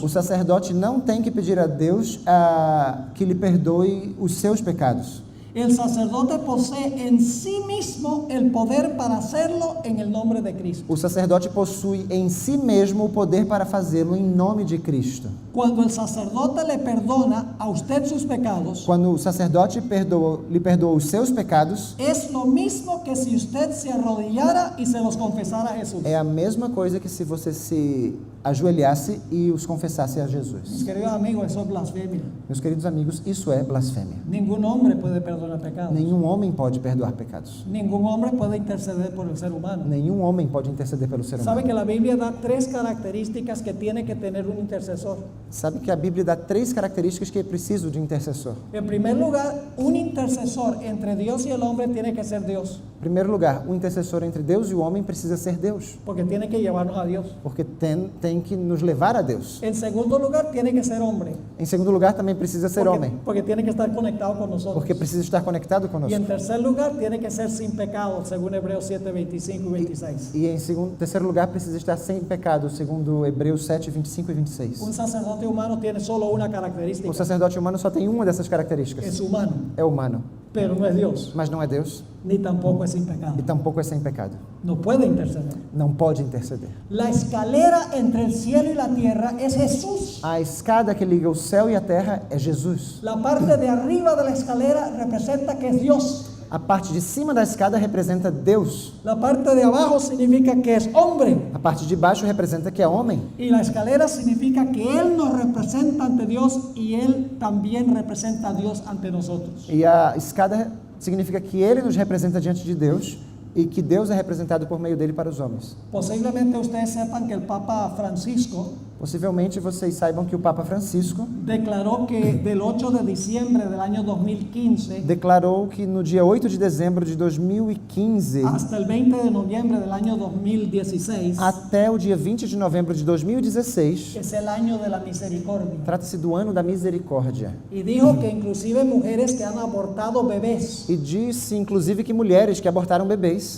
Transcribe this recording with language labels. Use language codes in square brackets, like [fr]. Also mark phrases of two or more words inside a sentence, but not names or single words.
[pt] o sacerdote não tem que pedir a Deus que lhe perdoe os seus pecados. [es] El sacerdote posee en sí mismo el poder para hacerlo en el nombre de Cristo. [pt] O sacerdote possui em si mesmo o poder para fazê-lo em nome de Cristo. [es] Cuando el sacerdote le perdona a usted sus pecados, [pt] Quando o sacerdote lhe perdoa os seus pecados, [es] es lo mismo que si usted se arrodillara y se los confesara a Jesús. [pt] é a mesma coisa que se você se ajoelhasse e os confessasse a [es] Mis [pt] Jesus. [es] queridos amigos, eso es blasfemia. [pt] Meus queridos amigos, isso é blasfêmia. [es] Ningún hombre puede perdonar pecados. [pt] Nenhum homem pode perdoar pecados. [es] Ningún hombre puede interceder por el ser humano. [pt] Nenhum homem pode interceder pelo ser [es] Sabe [pt] humano. [es] que la Biblia da 3 características que tiene que tener un intercesor. [pt] Sabe que a Bíblia dá 3 características que é preciso de intercessor. [es] En primer lugar, un intercesor entre Dios y el hombre tiene que ser Dios, [pt] Em primeiro lugar, o intercessor entre Deus e o homem precisa ser Deus, [es] porque tiene que llevarnos a Dios. [pt] porque tem que nos levar a Deus. [es] En segundo lugar, tiene que ser hombre, [pt] Em segundo lugar, também precisa ser homem, [es] porque tiene que estar conectado con nosotros. [pt] porque precisa estar conectado [es] Y [pt] conosco. [es] en tercer lugar, tiene que ser sin pecado, según Hebreos 7, 25 y 26. [pt] E em terceiro lugar, precisa estar sem pecado, segundo Hebreus 7, 25 e 26. [es] Un sacerdote humano tiene solo una [pt] O [es] característica, [pt] sacerdote humano só tem uma dessas características. [es] es humano. [pt] É humano. [es] pero no es Dios, [pt] mas não é Deus [es] ni tampoco es sin [pt] e [es] pecado. [pt] tampouco é sem pecado. [es] No puede interceder. [pt] Não pode interceder. [es] La escalera entre el cielo y la tierra es Jesús. [pt] A escada que liga o céu e a terra é Jesus. [es] La parte de arriba de la escalera representa que es Dios. [pt] A parte de cima da escada representa Deus. [es] La parte de abajo significa que es hombre. [pt] A parte de baixo representa que é homem. [es] Y la escalera significa que Él nos representa ante Dios y Él también representa a Dios ante nosotros. [pt] E a escada significa que ele nos representa diante de Deus e que Deus é representado por meio dele para os homens. [es] Posiblemente ustedes sepan que el Papa Francisco [pt] Possivelmente vocês saibam que o Papa Francisco [es] declaró que del 8 de diciembre del año 2015 [pt] declarou que no dia 8 de dezembro de 2015 [es] hasta el 20 de noviembre del año 2016 [pt] até o dia 20 de novembro de 2016 [es] es el año de la misericordia. [pt] trata-se do ano da misericórdia. [es] Y dijo que inclusive mujeres que han abortado bebés [pt] E disse inclusive que mulheres que abortaram bebês